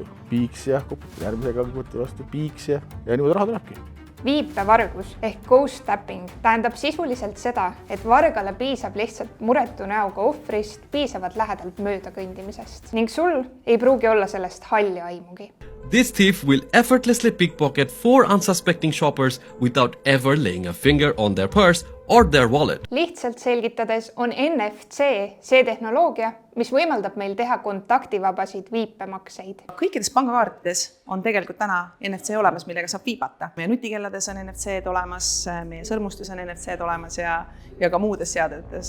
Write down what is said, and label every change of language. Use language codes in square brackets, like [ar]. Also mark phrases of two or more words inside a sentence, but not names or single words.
[et] Piiks ja koputan järgmise käekoti vastu, piiks ja niimoodi raha tulebki. Viipevargus ehk [en] ghost tapping [et] tähendab sisuliselt seda, et vargale piisab lihtsalt muretu näoga ohvrist piisavalt lähedalt mööda kõndimisest ning sul ei pruugi olla sellest halli aimugi. [en] This thief will effortlessly pickpocket 4 unsuspecting shoppers without ever laying a finger on their purse or their wallet. [et] Lihtsalt selgitades on NFC see tehnoloogia, mis võimaldab meil teha kontaktivabasid viipemakseid. Kõikides pangakaartides on tegelikult täna NFC olemas, millega saab viibata. Meie nutikellades on NFC-d olemas, meie sõrmustes on NFC-d olemas ja ka muudes seadetes.